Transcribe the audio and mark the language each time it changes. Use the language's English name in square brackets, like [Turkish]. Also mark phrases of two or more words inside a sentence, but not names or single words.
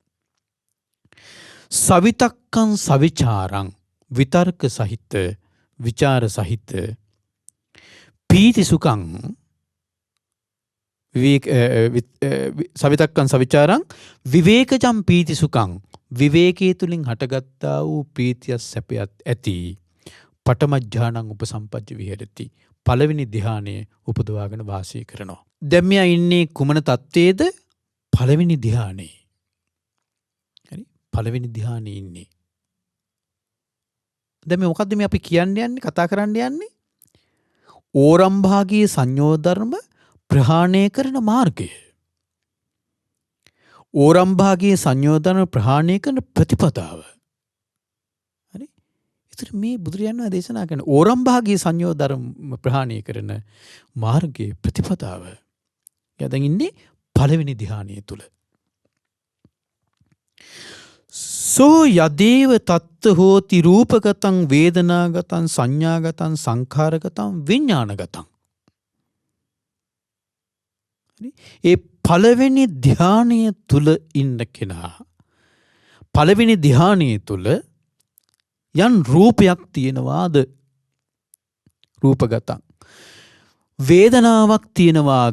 [Pali] සවිතක්කං සවිචාරං [Sinhala] විතර්ක සහිත විචාර සහිත [Pali] පීති සුඛං සවිතක්කං සවිචාරං විවේකජම් පීති සුඛං [Sinhala] විවේකයේ තුලින් හටගත්තා වූ ප්‍රීතිය සැපයත් ඇති [Pali] පඨම ඥානං උපසම්පජ්ජ විහෙරති [Sinhala] පළවෙනි ධ්‍යානය උපදවාගෙන වාසය කරනවා. දැන් මෙයා ඉන්නේ කුමන තත්ත්වයේද? පළවෙනි ධ්‍යානයේ. හරි? පළවෙනි ධ්‍යානයේ ඉන්නේ. දැන් මේ මොකද්ද මේ අපි කියන්නේ කතා කරන්න යන්නේ? ඕරම්භාගී සංයෝග ධර්ම ප්‍රහාණය කරන මාර්ගය. ඕරම්භාගී සංයෝග ධර්ම ප්‍රහාණය කරන ප්‍රතිපදාව. හරි? ඒතර මේ බුදුරජාණන් වහන්සේ දේශනා කරන ඕරම්භාගී සංයෝග ධර්ම ප්‍රහාණය කරන මාර්ගයේ ප්‍රතිපදාව. එයා දැන් ඉන්නේ පළවෙනි ධ්‍යානය තුල. [Pali] සෝ යදේව තත්ත හෝති රූපගතං වේදනාගතං සංඥාගතං සංඛාරගතං විඥානගතං. [Sinhala] ඒ පළවෙනි ධ්‍යානය තුල ඉන්න කෙනා පළවෙනි ධ්‍යානය තුල යන් රූපයක් තියෙනවාද? රූපගතං. වේදනාවක් තියෙනවාද?